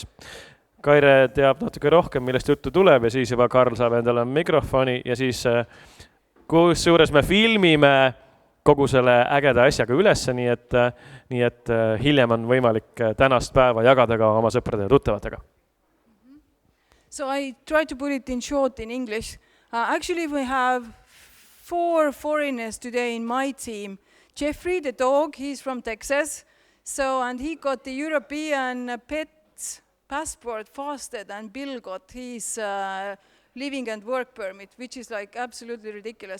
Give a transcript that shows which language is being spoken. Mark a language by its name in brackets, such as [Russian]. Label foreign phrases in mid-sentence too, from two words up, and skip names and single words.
[Estonian] Kaire teab natuke rohkem, millest juttu tuleb ja siis juba Karl saab endale mikrofoni ja siis kusjuures me filmime kogu selle ägeda asjaga ülesse, nii et hiljem on võimalik tänast päeva jagada ka oma sõprade ja tuttavatega. [English] So I try to put it in short in English. Actually, we have 4 foreigners today in my team. Jeffrey, the dog, he's from Texas. And he got the European pet passport faster than Bill got his living and work permit, which is like absolutely ridiculous.